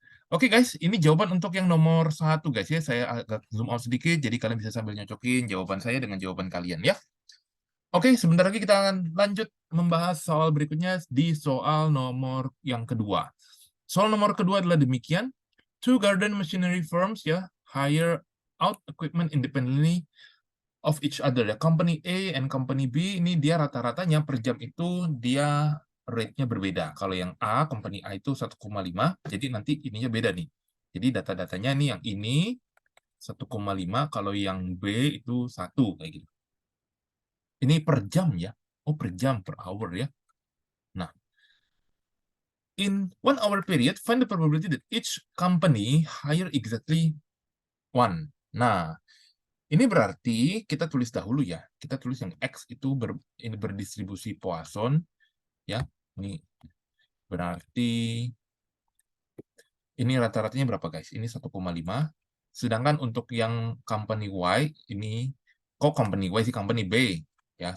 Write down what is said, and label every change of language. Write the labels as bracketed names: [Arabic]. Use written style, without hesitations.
[Indonesian] Oke guys, ini jawaban untuk yang nomor 1 guys ya. Saya agak zoom out sedikit, jadi kalian bisa sambil nyocokin jawaban saya dengan jawaban kalian ya. Oke, sebentar lagi kita akan lanjut membahas soal berikutnya di soal nomor yang kedua. Soal nomor kedua adalah demikian. [English] Two garden machinery firms ya hire out equipment independently of each other ya. [Indonesian] Company A and Company B ini dia rata-ratanya per jam itu dia rate-nya berbeda. Kalau yang A, Company A itu 1,5, jadi nanti ininya beda nih. Jadi data-datanya nih yang ini 1,5, kalau yang B itu 1 kayak gitu. Ini per jam ya. Oh, per jam, per hour ya. [English] Nah, in 1 hour period, find the probability that each company hire exactly one. [Indonesian] Nah, ini berarti kita tulis dahulu ya. Kita tulis yang X itu ini berdistribusi Poisson ya. Ini berarti ini rata-ratanya berapa guys? Ini 1,5. Sedangkan untuk yang company Y ini kok company Y sih, company B ya.